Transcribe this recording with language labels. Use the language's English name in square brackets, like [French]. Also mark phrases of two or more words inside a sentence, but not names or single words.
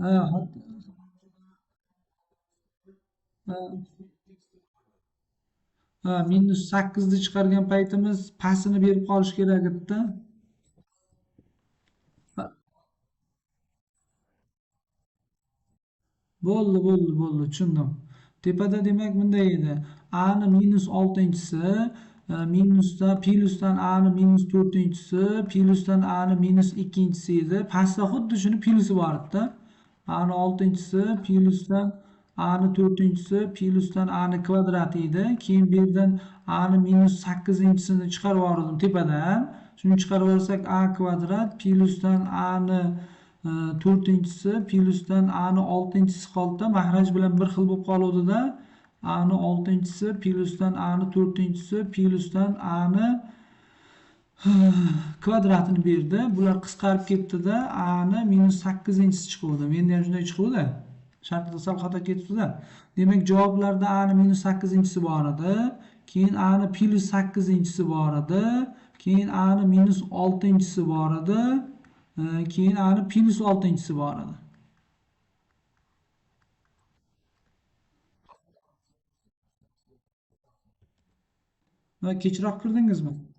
[Uzbek] Ha, ha, ha, -8 ni chiqargan paytimiz pasini berib qolish kerak edi. Bo'ldi, tushundim. Tepada demak bunday edi. A ni -6-si, minusdan plyusdan A ni -4-si, plyusdan A ni -2-si edi. Pastda xuddi shuni plyusi bor edi. A ni 6-si, plyusdan A ni 4-si, plyusdan A ni kvadrati edi. Keyin bu yerdan A ni -8-sini chiqarib yubordim tepadan. Shuni chiqarib yuborsak A kvadrat plyusdan A ni to'rtinchisi plyusdan a ni oltinchisi qoldida mahraj bilan bir xil bo'lib qoluvdida a ni oltinchisi plyusdan a ni to'rtinchisi plyusdan a ni kvadratini berdi. Bular qisqarib ketdida a ni -8-si chiquvdi. Menda ham shunday chiquvdi. Shartda sal xato ketibdi-da. Demak javoblarda a ni -8-si bor edi. Keyin a ni +8-si bor edi. Keyin a ni -6-si bor edi. Keyin a ni +6-si bor edi. Va kechroq kirdingizmi?